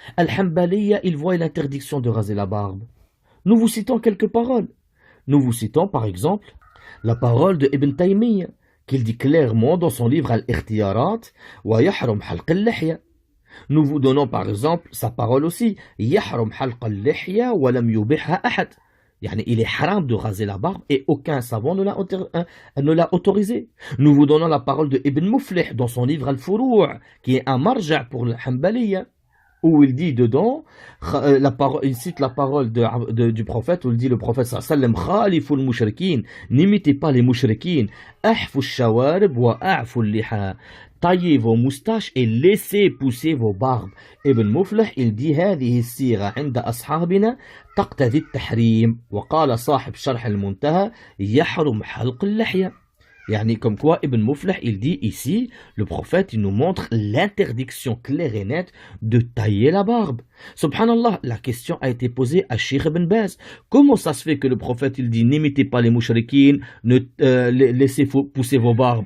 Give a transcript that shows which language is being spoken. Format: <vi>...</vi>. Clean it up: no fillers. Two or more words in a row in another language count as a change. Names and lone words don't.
<fr>Al-Hanbaliya, ils voient l'interdiction de raser la barbe. Nous vous citons quelques paroles. Nous vous citons par exemple la parole de Ibn Taymiyyah, qu'il dit clairement dans son livre Al-Ikhtiyarat,</fr> <ar>ويحرم حلق اللحية.</ar> <fr>Nous vous donnons par exemple sa parole aussi,</fr> <ar>يحرم حلق اللحية ولم يبحه أحد.</ar> <fr>Yani, il est haram de raser la barbe et aucun savant ne l'a autorisé. Nous vous donnons la parole de Ibn Muflih dans son livre Al-Furu' qui est un marja' pour le Hanbaliya, où il dit dedans, il cite la parole du prophète, où il dit le prophète sallam,</fr> <ar>خالفوا المشركين,</ar> <fr>n'imitez pas les mushrikin,</fr> <ar>أحفوا الشوارب وأعفوا اللحى.</ar> <fr>Taillez vos moustaches et laissez pousser vos barbes.</fr> <ar>Ibn Muflih,</ar> <fr>il dit</fr> <ar>هذه السيرة عند أصحابنا تقتضي التحريم وقال صاحب شرح المنتهى يحرم حلق اللحية.</ar> <fr>Yani, comme quoi Ibn Muflih, il dit ici, le prophète, il nous montre l'interdiction claire et nette de tailler la barbe. Subhanallah, la question a été posée à Sheikh Ibn Baz. Comment ça se fait que le prophète, il dit, n'imitez pas les mouchrikines, laissez pousser vos barbes.</fr>